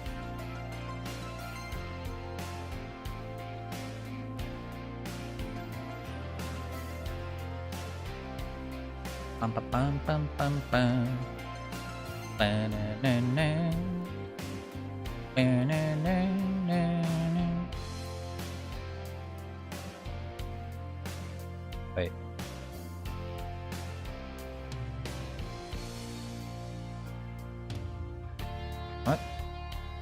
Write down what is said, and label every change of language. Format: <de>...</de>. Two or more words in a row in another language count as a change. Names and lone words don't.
<en>Bum, bum, bum, bum, bum, bum. Ba-na-na-na. Ba-na-na-na-na. Wait. What?</en>